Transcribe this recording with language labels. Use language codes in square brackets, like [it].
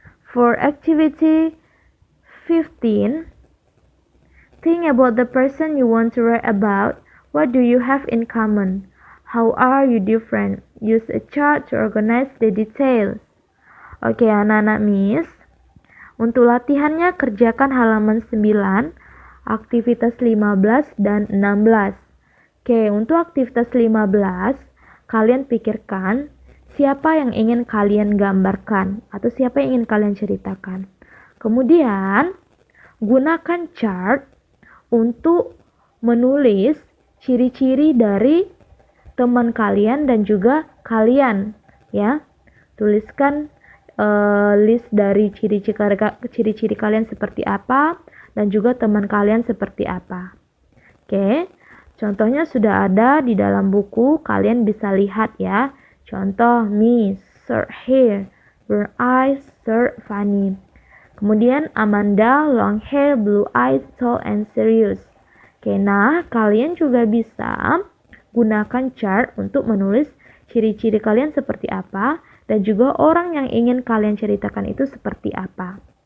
[en] For activity 15, think about the person you want to write about. What do you have in common? How are you different? Use a chart to organize the details. [id] Oke, anak-anak Miss. Untuk latihannya kerjakan halaman 9, aktivitas 15 dan 16. Oke, untuk aktivitas 15, kalian pikirkan siapa yang ingin kalian gambarkan atau siapa yang ingin kalian ceritakan. Kemudian, gunakan chart untuk menulis ciri-ciri dari teman kalian dan juga kalian, ya. Tuliskan list dari ciri-ciri kalian seperti apa dan juga teman kalian seperti apa. Oke, contohnya sudah ada di dalam buku, kalian bisa lihat ya. Contoh, [en] me, short hair, brown eyes, short, funny. [id] Kemudian [en] Amanda, long hair, blue eyes, tall and serious. [id] Oke, nah kalian juga bisa gunakan chart untuk menulis ciri-ciri kalian seperti apa dan juga orang yang ingin kalian ceritakan itu seperti apa.